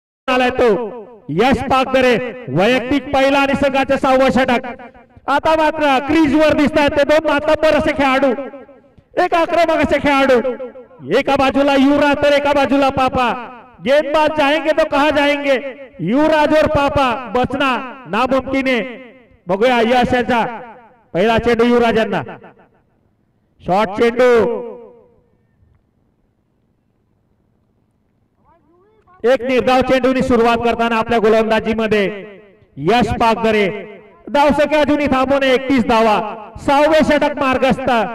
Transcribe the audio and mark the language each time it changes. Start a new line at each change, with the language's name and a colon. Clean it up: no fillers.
Marathi: आलाय तो यश पागदरे, वैयक्तिक पहिला आणि संघाचे 6वं षटक. आता मात्र क्रीज वर दिसत आहेत ते 2 मातब्बर असे खेळाडू, एक आक्रमक असे खेळाडू. एका बाजूला युवराज तर एका बाजूला पापा.
Hindi: गेंदबाज जाएंगे तो कहा जाएंगे, युवराज और पापा बचना नामुमकिन है.
Marathi: बघूया यश यांचा पहिला चेंडू युवराजांना, शॉर्ट चेंडू, एक निर्धाव चेंडूनी सुरुवात करताना आपल्या गोलंदाजीमध्ये यश पागदरे. धावसंख्या अजूनही थांबून 31 धावा, 6वे षटक मार्गस्थ.